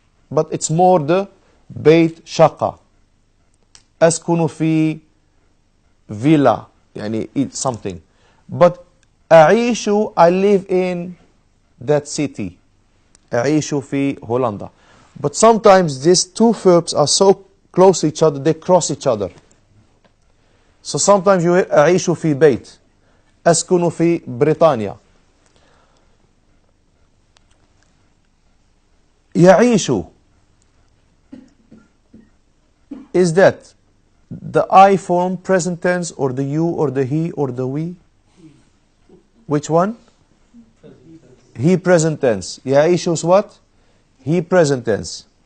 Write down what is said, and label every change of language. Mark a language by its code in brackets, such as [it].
[en] but it's more the [ar] بيت شقة. أسكن في [en] villa, يعني it's something. But أعيش, I live in that city. [ar] أعيش في هولندا. [en] But sometimes these two verbs are so close to each other, they cross each other. So sometimes you hear [ar] أعيش في بيت, أسكن في بريطانيا. [en] يعيش, is that the I form, present tense, or the you, or the he, or the we? Which one? He present tense. يعيش is what? He present tense.